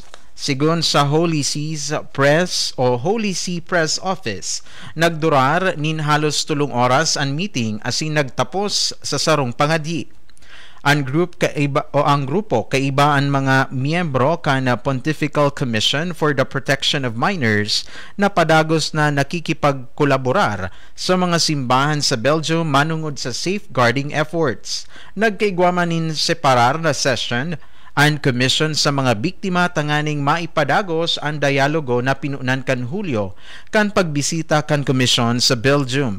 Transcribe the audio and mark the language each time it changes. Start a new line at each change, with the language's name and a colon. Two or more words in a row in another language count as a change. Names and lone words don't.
Bikol: Sigon sa Holy See's Press o Holy See Press Office, nagdurar nin halos 3 oras ang meeting asin nagtapos sa sarong pangadi. Ang grupo kaiba ang mga miyembro kana Pontifical Commission for the Protection of Minors na padagos na nakikipagkolaborar sa mga simbahan sa Belgium manungod sa
English: safeguarding efforts.
Bikol: Nagkaigwaman nin separar na session ang commission sa mga biktima tanganing maipadagos ang dialogo na pinunan kan Hulyo kan pagbisita kan komisyon sa Belgium.